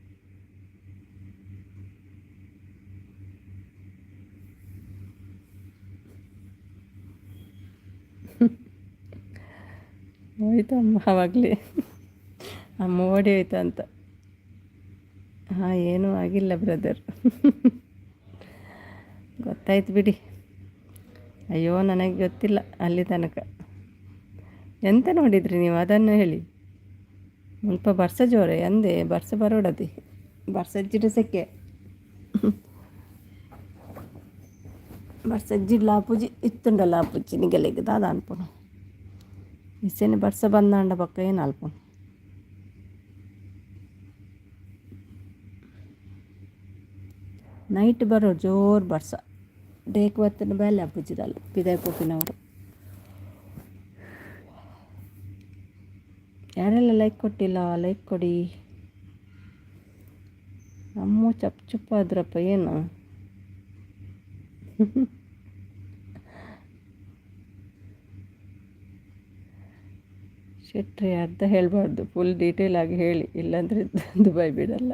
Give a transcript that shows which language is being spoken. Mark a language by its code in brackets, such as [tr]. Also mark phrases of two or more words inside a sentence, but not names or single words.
[kn] ಹೋಯ್ತು ಅಮ್ಮ ಆವಾಗಲೇ. ಅಮ್ಮ ಓಡಿ ಹೋಯ್ತು ಅಂತ. ಹಾಂ, ಏನೂ ಆಗಿಲ್ಲ ಬ್ರದರ್. ಗೊತ್ತಾಯ್ತು ಬಿಡಿ. ಅಯ್ಯೋ ನನಗೆ ಗೊತ್ತಿಲ್ಲ ಅಲ್ಲಿ ತನಕ. ಎಂತ ನೋಡಿದ್ರಿ ನೀವು ಅದನ್ನು ಹೇಳಿ. [tcy] ಮುಲ್ಪ ಬರ್ಸ ಜೋರೆ ಅಂದೆ, ಬರ್ಸ ಬರೋಡದಿ ಬರ್ಸಜ್ಜಿಡ ಸೆಕೆ ಬರ್ಸಜ್ಜಿಡ್ ಲಾಪುಜಿ ಇತ್ತುಂಡ ಲಾಪುಜಿ ನಿಗಲೆಗೆ ದಾದ ಅನ್ಪುನು ಇಸೇನೆ ಬರ್ಸ ಬಂದಾಂಡ ಪಕ್ಕ ಏನು ಅಲ್ಪುನು. ನೈಟ್ ಬರೋ ಜೋರು ಬರ್ಸ ಡೇಕ್ ಬತ್ತಿನ ಬೇಲೆ ಅಪ್ಪುಜಿದಲ್ಲ ಪಿದಾಯ್ ಪೋಪಿನವರು. [kn] ಯಾರೆಲ್ಲ ಲೈಕ್ ಕೊಟ್ಟಿಲ್ಲ ಲೈಕ್ ಕೊಡಿ. ಅಮ್ಮ ಚುಪ್ಪಾದ್ರಪ್ಪ ಏನು? ಶೆಟ್ರಿ ಅರ್ಧ ಹೇಳಬಾರ್ದು, [en] full detail [kn] ಆಗಿ ಹೇಳಿ, ಇಲ್ಲಾಂದರೆ ದುಬೈ ಬಿಡಲ್ಲ.